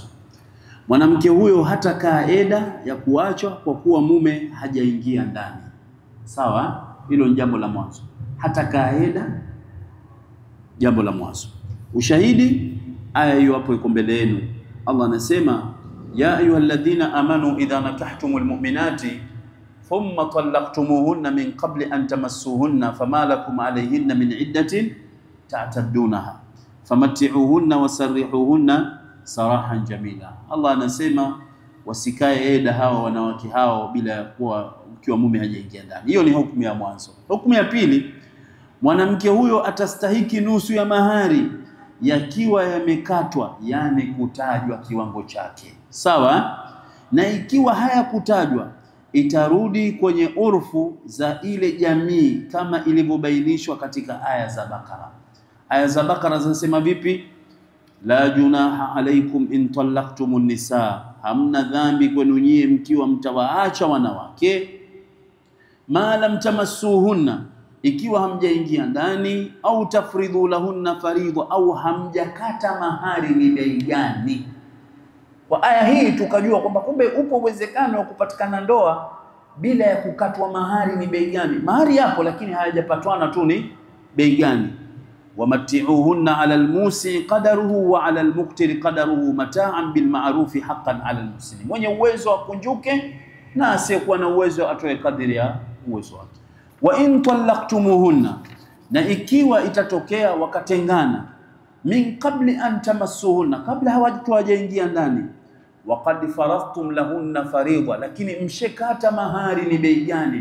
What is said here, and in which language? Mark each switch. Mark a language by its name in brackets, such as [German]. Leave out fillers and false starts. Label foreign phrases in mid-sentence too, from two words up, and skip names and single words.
[Swahili] Mwanamke huyo hata kaeda ya kuachwa kwa kuwa mume hajaingia ndani. Sawa? Hilo ni jambo la mwanzo. Hata kaeda, jambo la mwanzo. Ushahidi, aya hiyo hapo iko mbele yenu. [Arabic] Allah anasema, يا أيها الذين آمنوا إذا نكحتم المؤمنات ثم طلقتموهن من قبل أن تمسوهن فما لكم عليهن من عدة تعتدونها فمتعوهن وسرحوهن سراحا جميلا. [Swahili] Allah anasema wasikae eda hawa wanawake hao bila ya kuwa ukiwa mume hajaingia ndani. Hiyo ni hukumu ya mwanzo. Hukumu ya pili, mwanamke huyo atastahiki nusu ya mahari yakiwa yamekatwa, yani kutajwa kiwango chake. Sawa? Na ikiwa haya kutajwa, itarudi kwenye urfu za ile jamii kama ilivyobainishwa katika aya za Bakara. Aya za Bakara zinasema vipi? [Arabic] لا جناح عليكم إن طلقتم النساء, [Swahili] hamna dhambi kwenu nyie mkiwa mtawaacha wanawake, [Arabic] ما لم تمسوهن, [Swahili] ikiwa hamjaingia ndani, au [Arabic] تفرضوا لهن فريضة, [Swahili] au hamjakata mahari ni bei gani. Kwa aya hii tukajua kwamba kumbe upo uwezekano wa kupatikana ndoa bila ya kukatwa mahari ni bei gani. Mahari yapo lakini hayajapatwana tu ni bei gani. [Arabic] ومتعوهن على الموسع قدره وعلى المقتر قدره متاعا بالمعروف حقا على المسلم. [Swahili] Mwenye uwezo akunjuke na asiyekuwa na uwezo atoe kadiri ya uwezo wake. [Arabic] وإن طلقتموهن, [Swahili] na ikiwa itatokea wakatengana, [Arabic] من قبل أن تمسوهن, [Swahili] kabla hawajaingia ndani, [Arabic] وقد فرضتم لهن فريضة, [Swahili] lakini mshekata mahari ni bei gani?